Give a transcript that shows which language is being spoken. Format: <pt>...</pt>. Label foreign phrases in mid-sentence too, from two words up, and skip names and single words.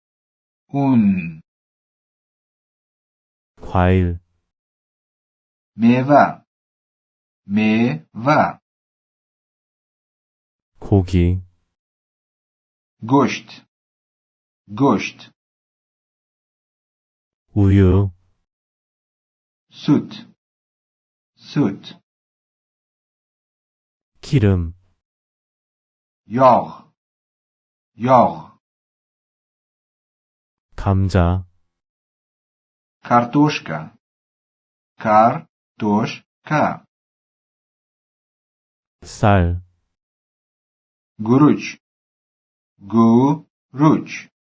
<ko>과일,</ko> <uz>میوه میوه</uz> <ko>고기,</ko> <uz>گوشت گوشت</uz> <ko>우유,</ko> <uz>سوت سوت</uz> <ko>기름,</ko> <uz>یاغ یاغ</uz> <ko>감자,</ko> <uz>کارتوشکا کارتوشکا</uz> <ko>쌀,</ko> <uz>گروچ گوروچ</uz>